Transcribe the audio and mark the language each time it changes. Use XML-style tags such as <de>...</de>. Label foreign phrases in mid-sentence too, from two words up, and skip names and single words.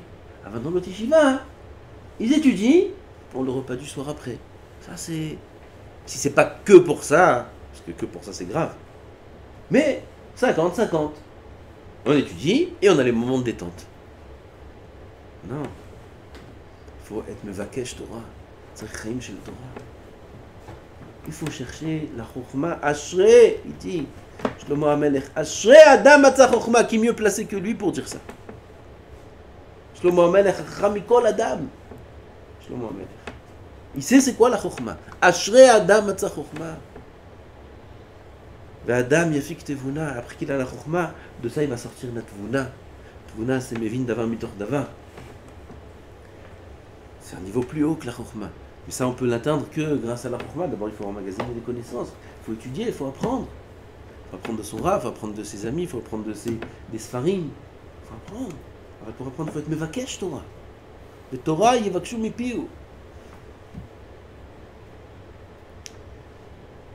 <fr>Avant dans l'autre yeshiva, hein, ils étudient pour le repas du soir après. Ça, c'est... Si c'est pas que pour ça, parce que pour ça, c'est grave. Mais 50-50. On étudie et on a les moments de détente. Non. Il faut être</fr> <he>מבקש תורה. C'est חיים של תורה.</he> <fr>Il faut chercher la chokhma. Ashrei, il dit,</fr> <he>שלמה המלך, אשרי אדם מצא חכמה,</he> <fr>qui est mieux placé que lui pour dire ça.</fr> <he>שלמה המלך, חכם מכל אדם.</he> <fr>Shlomo HaMelech. Il sait c'est quoi la chokhma.</fr> <he>אשרי אדם מצא חכמה. Et אדם יפיק תבונה.</he> <fr>Après qu'il a la chokhma, de ça il va sortir la tvuna.</fr> <he>Tvuna, c'est מבין דבר מתוך דבר.</he> <fr>C'est un niveau plus haut que la chokhma. Mais ça, on peut l'atteindre que grâce à la chokhma. D'abord, il faut emmagasiner des connaissances. Il faut étudier, il faut apprendre. Il faut apprendre de son Rav, il faut apprendre de ses amis, il faut apprendre des Sfarim. Il faut apprendre. Alors, pour apprendre, il faut être</fr> <he>מבקש תורה.</he> <fr>Le</fr> <he>תורה, יבקשו מפיהו.</he>